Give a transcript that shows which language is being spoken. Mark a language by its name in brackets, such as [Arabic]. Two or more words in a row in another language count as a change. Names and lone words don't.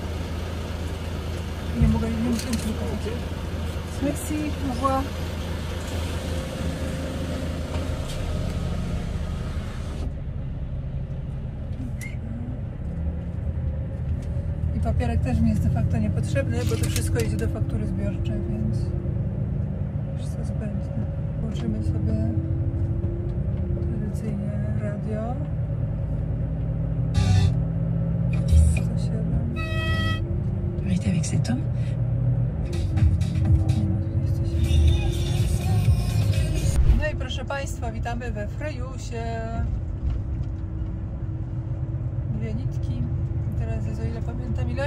[Polish] Nie mogę drukować. [French] Merci, au revoir. [Polish] I papierek też mi jest de facto niepotrzebny, bo to wszystko idzie do faktury zbiorczej, więc wszystko zbędne. Włączymy sobie tradycyjnie radio. 107. [French] Vérité avec cet homme. [Polish] No i proszę Państwa, witamy we Frejusie. Dwie nitki. I teraz jest, o ile pamiętam, ile?